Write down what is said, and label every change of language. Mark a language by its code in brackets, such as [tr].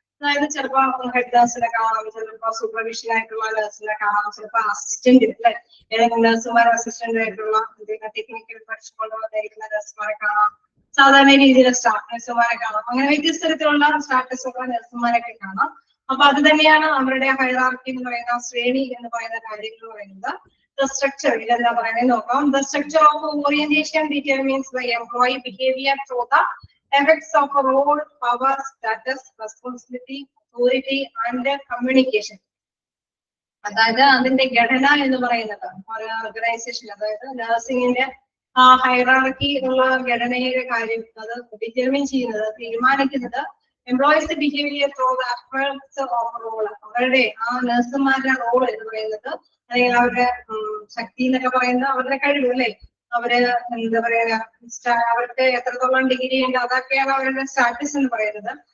[ml] അതായത് ചിലപ്പോൾ ഹെഡ് നഴ്സിനെ കാണാം, ചിലപ്പോൾ സൂപ്പർവിഷൻ ആയിട്ടുള്ള നഴ്സിനെ കാണാം, ചിലപ്പോൾ അസിസ്റ്റന്റ് അല്ലെ ഏതെങ്കിലും നഴ്സുമാർ അസിസ്റ്റന്റ് ആയിട്ടുള്ള ടെക്നിക്കൽ പഠിച്ചുകൊണ്ട് വന്നിരിക്കുന്ന നഴ്സുമാരെ കാണാം. സാധാരണ രീതിയിലെ സ്റ്റാഫ് നഴ്സുമാരെ കാണാം. അങ്ങനെ വ്യത്യസ്ത തരത്തിലുള്ള സ്റ്റാറ്റസ് ഉള്ള നഴ്സുമാരൊക്കെ കാണാം. അപ്പൊ അത് തന്നെയാണ് അവരുടെ ഹൈറാർക്കി എന്ന് പറയുന്ന ശ്രേണി എന്ന് പറയുന്ന കാര്യങ്ങൾ പറയുന്നത്. [en] The structure, [ml] ഇതെന്താ പറയുന്നത് നോക്കാം. [en] The structure of orientation determines the employee behavior through the effects of a role, power, status, responsibility, authority and communication. [ml] അതായത് അതിന്റെ ഘടന എന്ന് പറയുന്നത് ഓർഗനൈസേഷൻ, അതായത് നഴ്സിംഗിന്റെ ആ ഹൈറാർക്കി ഉള്ള ഘടനയുടെ കാര്യം അത് ഡിറ്റർമിൻ ചെയ്യുന്നത്, തീരുമാനിക്കുന്നത് [en] Employees behaviour through the efforts of role. [ml] അവരുടെ ആ നഴ്സുമാരുടെ റോൾ എന്ന് പറയുന്നത്, അല്ലെങ്കിൽ അവരുടെ ശക്തി എന്നൊക്കെ പറയുന്നത് അവരുടെ കഴിവ് അല്ലേ, അവര് എന്താ പറയാ അവർക്ക് എത്രത്തോളം ഡിഗ്രി ഉണ്ട് അതൊക്കെയാണ് അവരുടെ സ്റ്റാറ്റസ് എന്ന് പറയുന്നത്.